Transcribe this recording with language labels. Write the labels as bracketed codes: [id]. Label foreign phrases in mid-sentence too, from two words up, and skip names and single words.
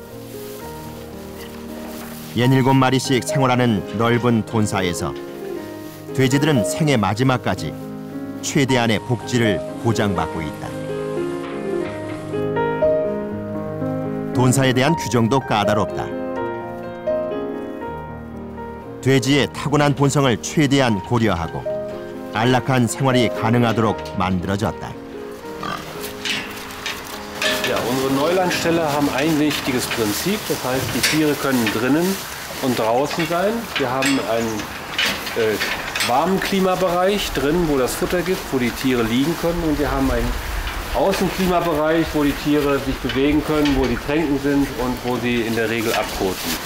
[ko] 67마리씩 생활하는 넓은 돈사에서 돼지들은 생애 마지막까지 최대한의 복지를 보장받고 있다. 돈사에 대한 규정도 까다롭다. 돼지의 타고난 본성을 최대한 고려하고 안락한 생활이 가능하도록 만들어졌다. [de] Ja, unsere Neulandställe haben ein wichtiges Prinzip, das heißt, die Tiere können drinnen und draußen sein. Wir haben einen warmen Klimabereich drin, wo das Futter gibt, wo die Tiere liegen können, und wir haben einen Außenklimabereich, wo die Tiere sich bewegen können, wo die Tränken sind und wo sie in der Regel abkoten.